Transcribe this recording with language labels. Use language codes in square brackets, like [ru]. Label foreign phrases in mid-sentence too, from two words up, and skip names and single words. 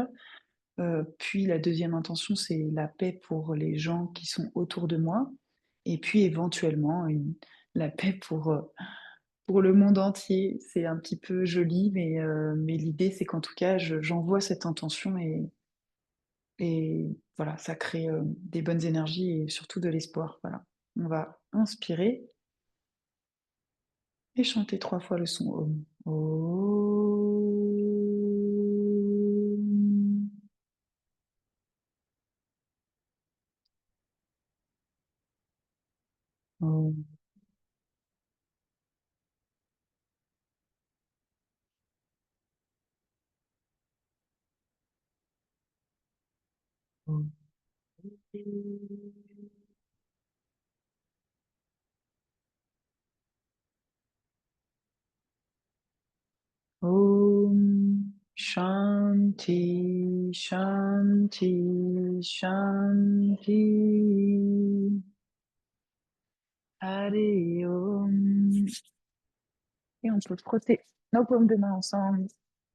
[fr] Puis la deuxième intention, c'est la paix pour les gens qui sont autour de moi, et puis éventuellement la paix pour le monde entier. C'est un petit peu joli, mais l'idée, c'est qu'en tout cas, j'envoie cette intention et voilà, ça crée des bonnes énergies et surtout de l'espoir. Voilà. On va inspirer et chanter 3 fois le son Om. Om. Om. Om. Om. [sa] Shanti, Shanti, Shanti. [fr] Allez, Om. Et on peut frotter nos paumes de main ensemble.